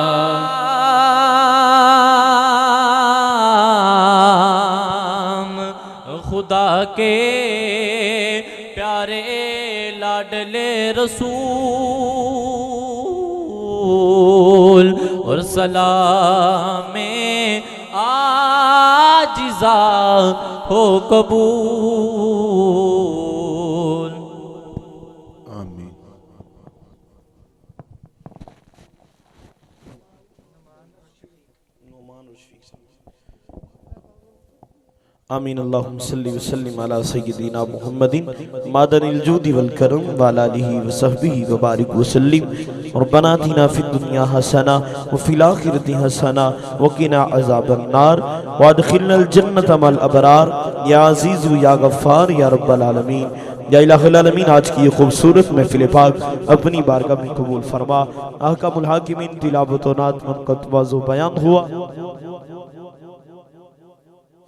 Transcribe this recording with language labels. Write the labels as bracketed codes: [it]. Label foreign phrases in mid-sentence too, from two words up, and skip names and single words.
[ur] خدا کے پیارے لاڈلے رسول اور سلامِ عاجزہ ہو قبول. [ar] آمين۔ آمين. اللهم صل و سلم على سيدنا محمد معدن الجود والكرم و على آله و صحبه و بارك و سلم. ربنا آتنا في الدنيا حسنة و في الآخرة حسنة و قنا عذاب النار و أدخلنا الجنة مع الأبرار يا عزيز يا غفار يا رب العالمين. يا إله العالمين [ur] آج کی یہ خوبصورت محفل پاک اپنی بارگاہ میں قبول فرما. [ar] أحكم الحاكمين [ur] تلاوت و نعت منقبت وعظ و بیان ہوا.